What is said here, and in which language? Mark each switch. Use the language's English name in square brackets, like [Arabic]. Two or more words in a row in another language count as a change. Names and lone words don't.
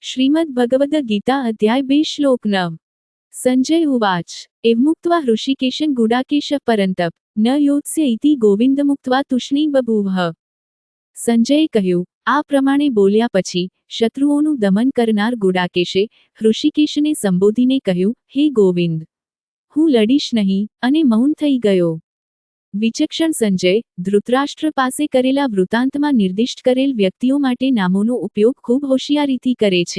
[Sanskrit] श्रीमद् भगवद गीता अध्याय 2 श्लोक 9। संजय उवाच एवमुक्त्वा हृषीकेशं गुडाकेश परन्तप न योत्स्य इति गोविंदमुक्त्वा तूष्णी बभूवः। [Gujarati] સંજયે કહ્યું, આ પ્રમાણે બોલ્યા પછી શત્રુઓનું દમન કરનાર ગુડાકેશે હૃષિકેશને સંબોધીને કહ્યું, હે ગોવિંદ, હું લડીશ નહીં, અને મૌન થઈ ગયો। વિચક્ષણ સંજય ધૃતરાષ્ટ્ર પાસે કરેલા વૃત્તાંતમાં નિર્દિષ્ટ કરેલ વ્યક્તિઓ માટે નામોનો ઉપયોગ ખૂબ હોશિયારીથી કરે છે।